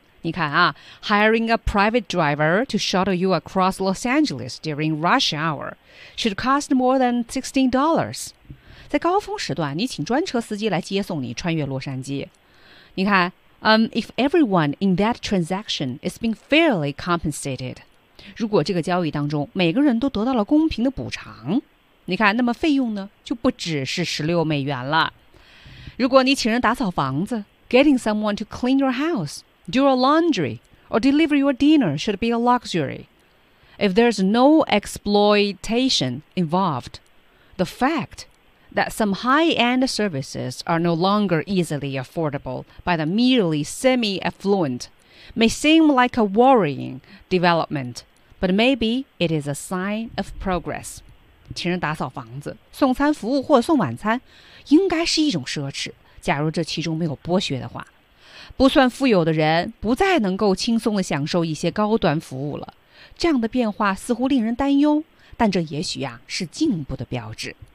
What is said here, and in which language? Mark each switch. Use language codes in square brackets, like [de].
[zh] 你看啊 [en] ,hiring a private driver to shuttle you across Los Angeles during rush hour should cost more than $16. [zh] 在高峰时段，你请专车司机来接送你穿越洛杉矶。你看， [en] if everyone in that transaction is being fairly compensated， [zh] 如果这个交易当中每个人都得到了公平的补偿，你看，那么费用呢就不只是$16了。如果你请人打扫房子 [en] ，getting someone to clean your house, do your laundry, or deliver your dinner should be a luxury. If there's no exploitation involved, the fact that some high-end services are no longer easily affordable by the merely semi-affluent may seem like a worrying development, but maybe it is a sign of progress. [zh] 请人打扫房子、送餐服务或送晚餐应该是一种奢侈，假如这其中没有剥削的话。不算富有的人不再能够轻松地享受一些高端服务了。这样的变化似乎令人担忧，但这也许啊是进步的标志。